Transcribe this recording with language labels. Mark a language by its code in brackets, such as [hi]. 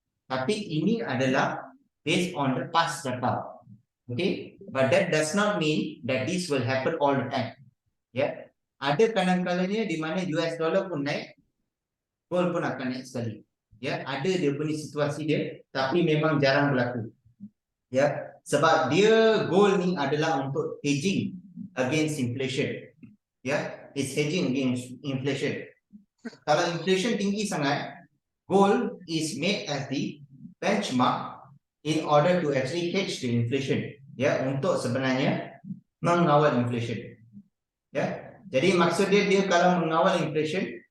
[ms] Tapi ini adalah [en] based on the past data. Okay, but that does not mean that this will happen all the time. [ms] Ada kadang-kadangnya di mana US dollar pun naik, gold pun akan naik sekali. Ada dia punya situasi dia, tapi memang jarang berlaku. Sebab dia gold ni adalah untuk hedging against inflation. [en] It's hedging against inflation. [ms] Kalau inflation tinggi sangat, [en] gold is made as the benchmark in order to actually hedge the inflation, [ms] untuk sebenarnya mengawal inflation. Jadi maksud dia kalau mengawal inflation,